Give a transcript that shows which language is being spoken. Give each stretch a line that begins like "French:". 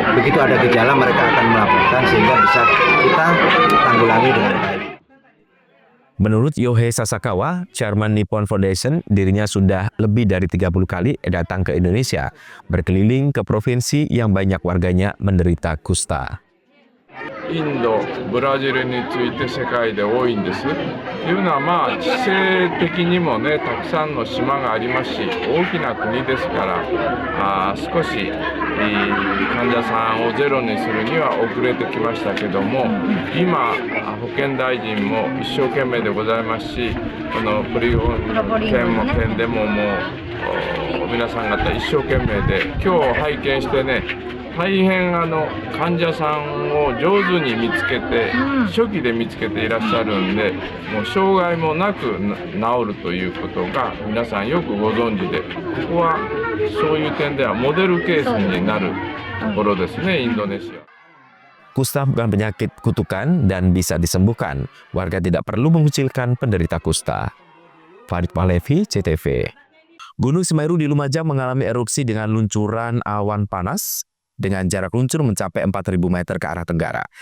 Indonesian: Begitu ada gejala mereka akan melaporkan sehingga bisa kita tanggulangi dengan baik. Menurut Yohei Sasakawa, Chairman Nippon Foundation, dirinya sudah lebih dari 30 kali datang ke Indonesia, berkeliling ke provinsi yang banyak warganya menderita kusta.
Japanese: インド、ブラジルについて世界で多いんです。というのは地政的にもね、たくさんの島がありますし、大きな国ですから、少し患者さんをゼロにするには遅れてきましたけども、今保健大臣も一生懸命でございますし、このプリゴン県でももう皆さん方一生懸命で、今日拝見してね。大変患者さんを上手に見つけて、初期で見つけていらっしゃるんで、もう障害もなく治るということが皆さんよくご存知で、ここはそういう点ではモデルケースになるところですね、インドネシア。
Indonesian: Kusta bukan penyakit kutukan dan bisa disembuhkan. Warga tidak perlu mengucilkan penderita kusta. Farid Pahlevi, CTV. Gunung Semeru di Lumajang mengalami erupsi dengan luncuran awan panas dengan jarak luncur mencapai 4.000 meter ke arah tenggara.